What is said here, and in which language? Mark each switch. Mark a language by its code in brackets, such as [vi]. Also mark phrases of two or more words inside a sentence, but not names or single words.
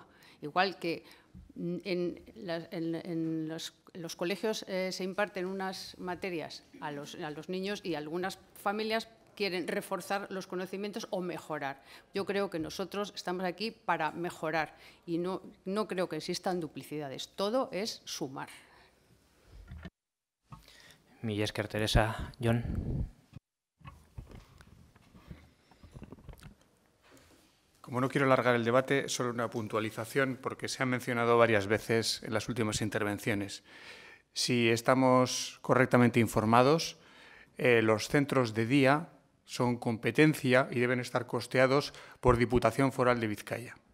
[es] Igual que en los colegios se imparten unas materias a los niños y algunas familias quieren reforzar los conocimientos o mejorar. Yo creo que nosotros estamos aquí para mejorar y no creo que existan duplicidades. Todo es sumar. [eu] Mila esker, Teresa. Jon. [es] Como no quiero alargar el debate, solo una puntualización, porque se ha mencionado varias veces en las últimas intervenciones. Si estamos correctamente informados, los centros de día son competencia y deben estar costeados por Diputación Foral de Vizcaya.